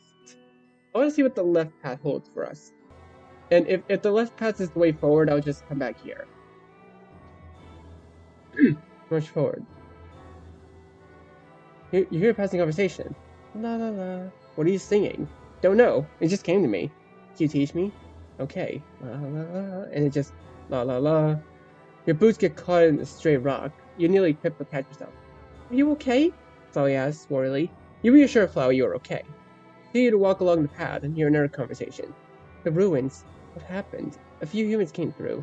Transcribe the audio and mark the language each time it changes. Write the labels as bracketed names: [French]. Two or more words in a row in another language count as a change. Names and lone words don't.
[English] I want to see what the left path holds for us. And if the left path is the way forward, I'll just come back here. March forward. You hear a passing conversation. La la la. What are you singing? Don't know. It just came to me. Can you teach me? Okay. La la la. And it just la la la. Your boots get caught in a stray rock. You nearly trip but catch yourself. Are you okay? Flowey asks, worriedly. You reassure Flowey you are okay. Continue to walk along the path and hear another conversation. The ruins. What happened? A few humans came through.